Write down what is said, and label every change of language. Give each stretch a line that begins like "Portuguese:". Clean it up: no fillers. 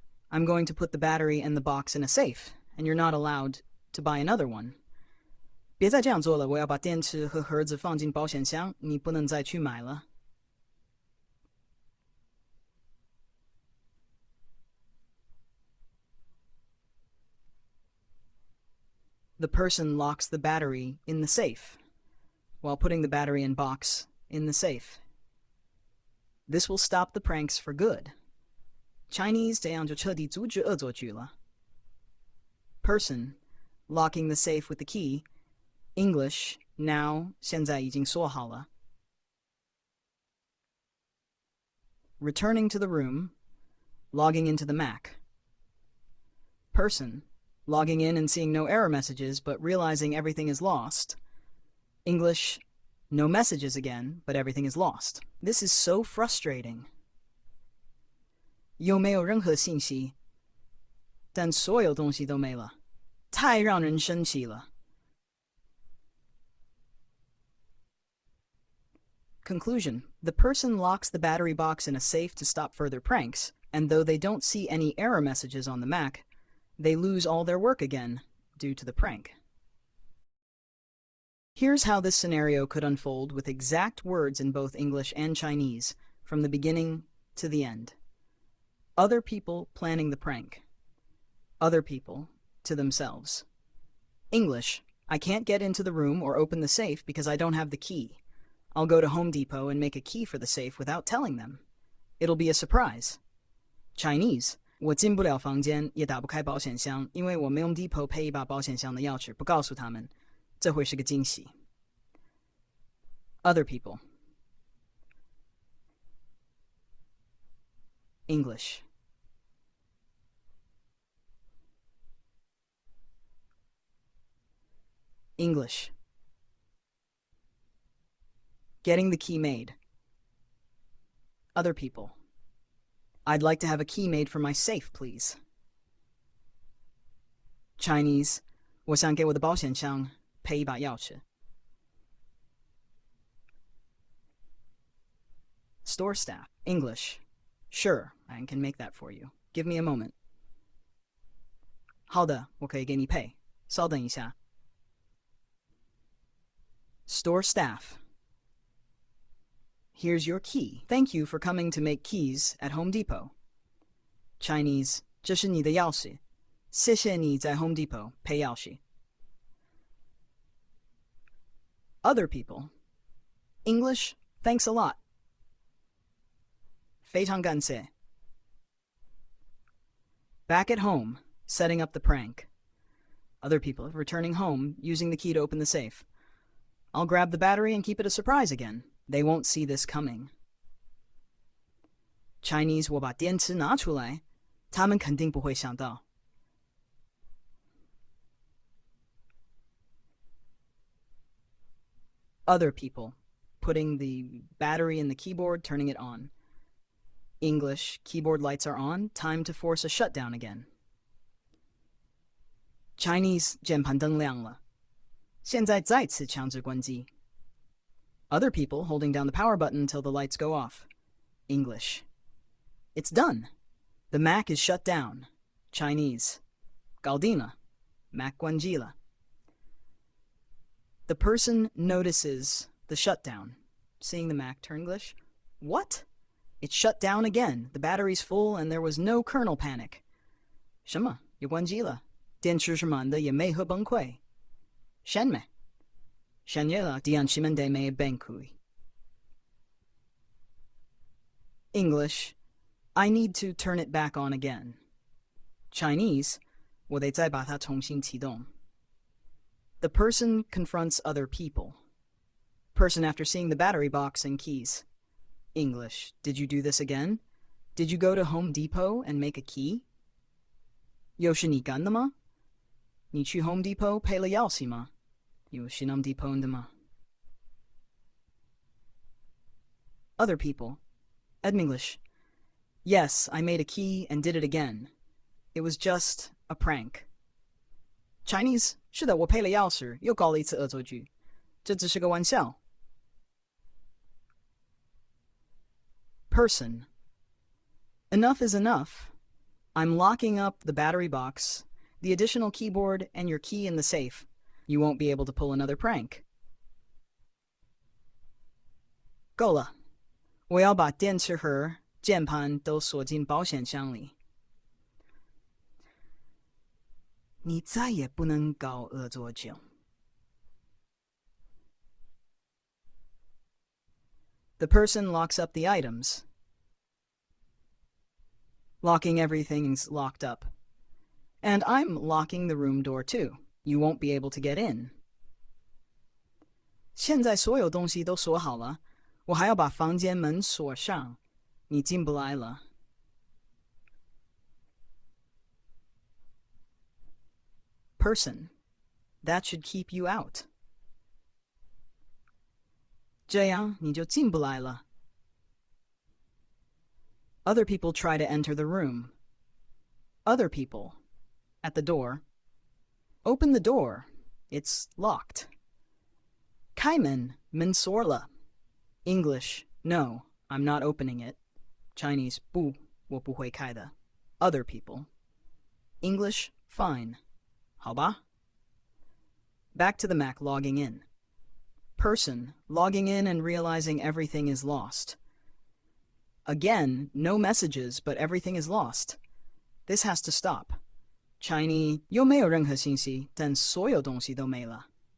English: I'm going to put the battery and the box in a safe, and you're not allowed to buy another one.
Chinese: 别再这样做了，我要把电池和盒子放进保险箱，你不能再去买了。
English: The person locks the battery in the safe, while putting the battery and box in the safe. This will stop the pranks for good.
Chinese: Chinese 这样就彻底阻止恶作剧了。
English: Person, locking the safe with the key. English, now
Chinese: 现在已经锁好了。
English: Returning to the room, logging into the Mac. Person, logging in and seeing no error messages, but realizing everything is lost. English, no messages again, but everything is lost. This is so frustrating.
Chinese: 又没有任何信息，但所有东西都没了，太让人生气了。
English: Conclusion. The person locks the battery box in a safe to stop further pranks, and though they don't see any error messages on the Mac, they lose all their work again due to the prank. Here's how this scenario could unfold with exact words in both English and Chinese, from the beginning to the end. Other people planning the prank. Other people to themselves. English, I can't get into the room or open the safe because I don't have the key. I'll go to Home Depot and make a key for the safe without telling them. It'll be a surprise.
Chinese: Chinese, 我进不了房间，也打不开保险箱，因为我没用 Depot 配一把保险箱的钥匙，不告诉他们，这会是个惊喜。
English: Other people. English. English. Getting the key made. Other people. I'd like to have a key made for my safe, please.
Chinese: Chinese, 我想给我的保险箱配一把钥匙。
English: Store staff, English. Sure, I can make that for you. Give me a moment.
Chinese: 好的，我可以给你配。稍等一下。
English: Store staff. Here's your key. Thank you for coming to make keys at Home Depot.
Chinese: Chinese, 这是你的钥匙。谢谢你在 Home Depot 配钥匙。
English: Other people. English, thanks a lot.
Chinese: 非常感谢。
English: Back at home, setting up the prank. Other people returning home, using the key to open the safe. I'll grab the battery and keep it a surprise again. They won't see this coming.
Chinese: Chinese, 我把电池拿出来，他们肯定不会想到。
English: Other people, putting the battery in the keyboard, turning it on. English, keyboard lights are on, time to force a shutdown again.
Chinese: Chinese, 键盘灯亮了，现在再次强制关机。
English: Other people holding down the power button until the lights go off. English. It's done. The Mac is shut down. Chinese.
Chinese: 搞定了， Mac 关机了。
English: The person notices the shutdown. Seeing the Mac turn English. What? It's shut down again. The battery's full and there was no kernel panic.
Chinese: 什么？又关机了？电池是满的，也没核崩溃。删没？删页了，电池们得没崩溃。
English: English. I need to turn it back on again.
Chinese: Chinese. 我得再把它重新启动。
English: The person confronts other people. Person after seeing the battery box and keys. English. Did you do this again? Did you go to Home Depot and make a key?
Chinese: 又是你干的吗？你去 Home Depot 配了钥匙吗？又是 Home Depot 的吗？
English: Other people. English. Yes, I made a key and did it again. It was just a prank. Chinese.
Chinese: 是的，我配了钥匙，又搞了一次恶作剧。这只是个玩笑。
English: Person. Enough is enough. I'm locking up the battery box, the additional keyboard, and your key in the safe. You won't be able to pull another prank.
Chinese: 够了，我要把电池盒、键盘都锁进保险箱里。你再也不能搞恶作剧。
English: The person locks up the items. Locking everything's locked up. And I'm locking the room door too. You won't be able to get in.
Chinese: 现在所有东西都锁好了，我还要把房间门锁上，你进不来了。
English: Person. That should keep you out.
Chinese: 这样你就进不来了。
English: Other people try to enter the room. Other people. At the door. Open the door. It's locked.
Chinese: 开门，门锁了。
English: English. No, I'm not opening it. Chinese.
Chinese: 不，我不会开的。
English: Other people. English. Fine.
Chinese: 好吧。
English: Back to the Mac logging in. Person, logging in and realizing everything is lost. Again, no messages, but everything is lost. This has to stop.
Chinese: Chinese, 又没有任何信息，但所有东西都没了。